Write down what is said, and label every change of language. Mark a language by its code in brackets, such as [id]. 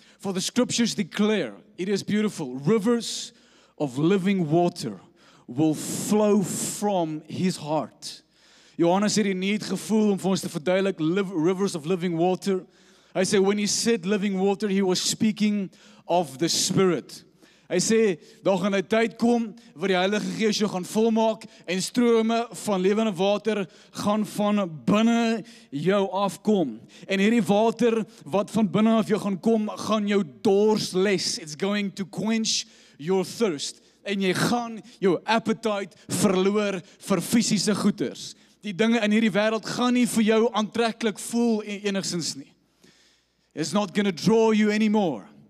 [en] For the scriptures declare, it is beautiful, rivers of living water will flow from his heart. [af] Johannes het die need gevoel om vir ons te verduidelik [en] rivers of living water. [af] Hy sê [en] when he said living water, he was speaking of the Spirit. [af] Hy sê daar gaan 'n tyd kom waar die Heilige Gees jou gaan volmaak en strome van lewende water gaan van binne jou afkom. En hierdie water wat van binne af jou gaan kom, gaan jou dors les. [en] It's going to quench your thirst. [af] En jy gaan jou appetite verloor vir fisiese goeders. Die dinge in hierdie wêreld gaan nie vir jou aantreklik voel enigsins nie. [en] It's not going to draw you anymore.